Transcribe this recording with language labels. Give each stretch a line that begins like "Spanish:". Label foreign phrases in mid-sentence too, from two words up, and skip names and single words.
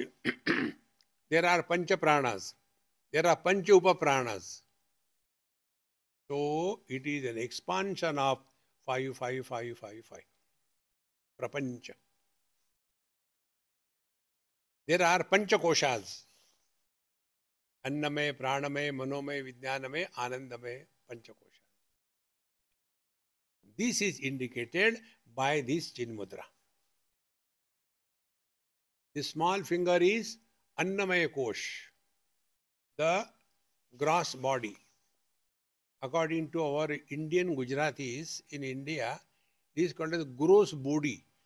English: There are
Sanskrit: Pancha Pranas.
English: There are
Sanskrit: Pancha Upa Pranas.
English: So it is an expansion of 5, 5, 5, 5, 5. Prapancha. There are
Sanskrit: Pancha Koshas. Annamay, Pranamay, Manomay, Vijnanamay, Anandamay, Pancha Koshas.
English: This is indicated by this Chin Mudra. The small finger is
Sanskrit: Annamaya Kosh,
English: the gross body. According to our Indian Gujaratis in India, it is called as gross body.